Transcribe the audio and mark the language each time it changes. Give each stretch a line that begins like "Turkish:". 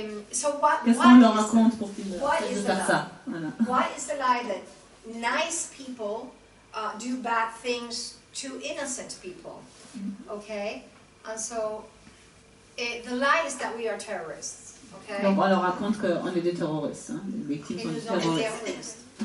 French: Qu'est-ce qu'on leur raconte pour qu'ils fassent ça? Voilà.
English: What is the lie that nice people do bad things to innocent people? Okay? And so the lie is that we are terrorists. Okay?
French: Donc on leur raconte qu'on est des terroristes, hein? Les victimes sont des terroristes.